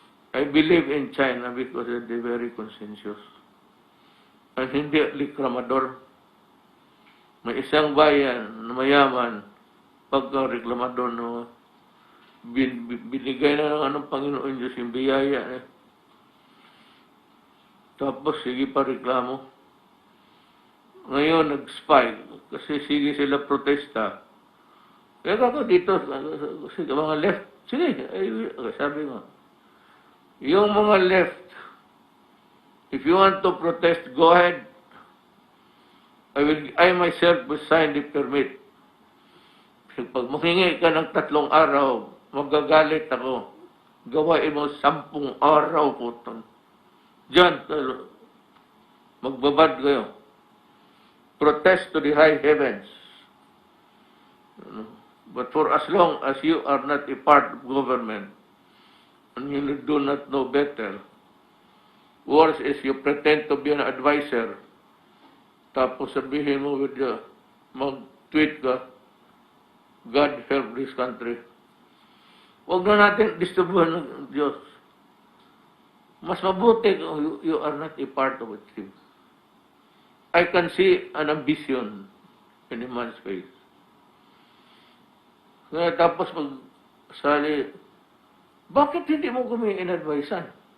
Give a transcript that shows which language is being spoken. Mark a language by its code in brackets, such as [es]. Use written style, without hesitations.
[en] I believe in China because they're very conscientious. [tl] And hindi reklamador. May isang bayan na mayaman, pagka reklamador no, binigay na ng anong Panginoon Diyos yung biyaya. Tapos sige pa reklamo. Ngayon nag-spike kasi sige sila protesta. Kaya ako dito, mga left, sige, sabi mo, yung mga left, [en] If you want to protest, go ahead. I myself will sign the permit. [tl] Pag mahingi ka ng 3 araw, magagalit ako. Gawain mo 10 araw po. Diyan, magbabad kayo. [en] Protest to the high heavens. But for as long as you are not a part of government, and you do not know better, worse is you pretend to be an advisor, [tl] tapos sabihin mo mag-tweet ka, [en] God help this country. [tl] Huwag na natin distribuhan ng Diyos. Mas mabuti kung [en] you are not a part of it. I can see an ambition in a man's face. [tl] Kaya tapos magsali, bakit hindi mo kami in-advisean?